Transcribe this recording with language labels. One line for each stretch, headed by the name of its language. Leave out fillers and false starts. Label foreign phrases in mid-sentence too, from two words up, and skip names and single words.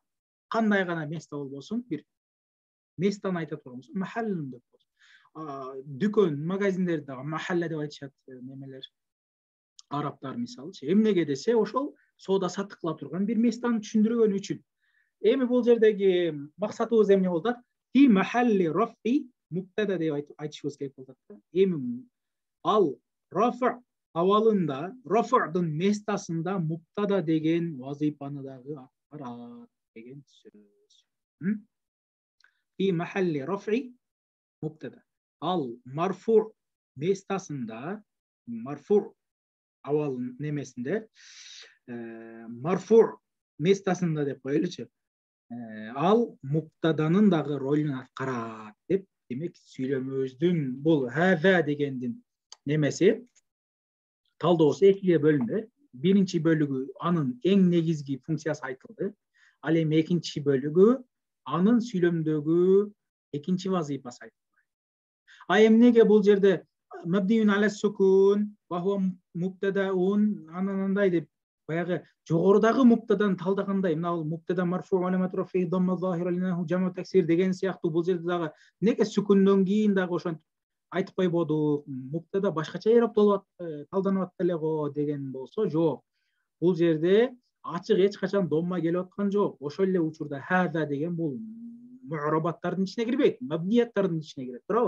Kyrgyz: Кандай гана места болбосун, бир местаны айта турган болсо, махаллун деп коет. Дүкөн, магазиндерде дагы махалла деп айтышат немелер. Арабтар мисалчы. Эмнеге десе, ошол соода саттык кыла турган бир местаны түшүндүргөн үчүн. Эми бул жердеги максатыбыз эмне болот?
Arabic: في محل رفع مبتدأ
Kyrgyz: деп айтышыбыз керек болот да. Эми ал раф абалында, рафдын местасында муптада деген вазифаны дагы аткарат деген сөз.
Arabic: في محل رفع مبتدأ.
Kyrgyz: Ал марфу местасында, марфу авал немесинде, марфу местасында деп коелучу. Ал муптаданын дагы ролун аткарат деп, демек сүйлөмөбүздүн бул хаза дегендин немеси талдоосу экиге бөлүндү. Биринчи бөлүгү анын эң негизги функциясы айтылды. Ал эми экинчи бөлүгү анын сүйлөмдөгү экинчи вазифасы айтылды. А эмнеге бул жерде
Arabic: مبني على السكون وهو مبتدأ
Kyrgyz: анандай деп баягы жогорудагы муптадан талдагандай, мына бул
Arabic: مبتدأ مرفوع علامة رفع ضمة ظاهرة لأنه جمع تكسير
Kyrgyz: деген сыяктуу бул жерде дагы неге сүкүндөн кийин дагы ошентип айтып койбодук, муптада башкача эрапталып талданып атты эле го деген болсо, жок. Бул жерде ачык эч качан домма келип аткан жок. Ошол эле учурда хаза деген бул му'рабаттардын ичине кирбейт, мабнияттардын ичине кирет, туурабы?